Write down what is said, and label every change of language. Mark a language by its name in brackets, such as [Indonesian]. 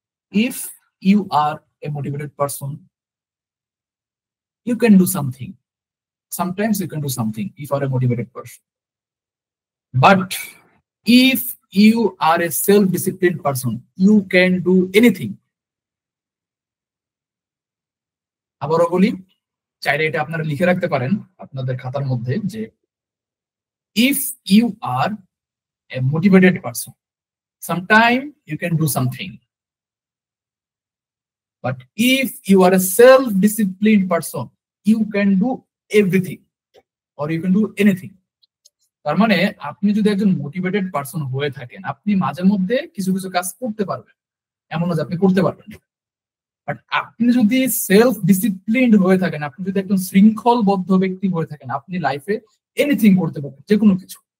[English] If you are a motivated person, you can do something. Sometimes you can do something if you are a motivated person. But if you are a self-disciplined person, you can do anything. [Bangla] আবারও বলি, চাইলে এটা আপনারা লিখে রাখতে পারেন আপনাদের খাতার মধ্যে যে [English] if you are a motivated person, sometime you can do something. But if you are a self-disciplined person, you can do everything or you can do anything. [Bangla] তার মানে আপনি যদি একজন মোটিভেটেড পারসন হয়ে থাকেন, আপনি মাঝে মধ্যে কিছু কিছু কাজ করতে পারবেন, এমন না যে আপনি করতে পারবেন। বাট আপনি যদি সেলফ ডিসিপ্লিনড হয়ে থাকেন, আপনি যদি একজন শৃঙ্খলবদ্ধ ব্যক্তি হয়ে থাকেন, আপনি লাইফে এনিথিং করতে পারবেন, যে কোনো কিছু।